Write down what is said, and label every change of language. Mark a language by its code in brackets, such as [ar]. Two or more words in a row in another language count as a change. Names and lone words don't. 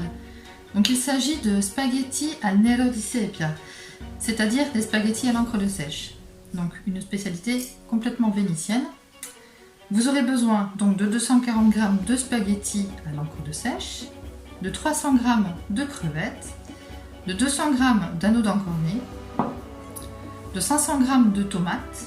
[fr] Donc il s'agit de [it] spaghetti al nero di seppia, [fr] c'est-à-dire des spaghettis à l'encre de sèche. Donc une spécialité complètement vénitienne. Vous aurez besoin donc de 240 g de spaghettis à l'encre de sèche, de 300 g de crevettes, de 200 g d'anneaux d'encorné, de 500 g de tomates.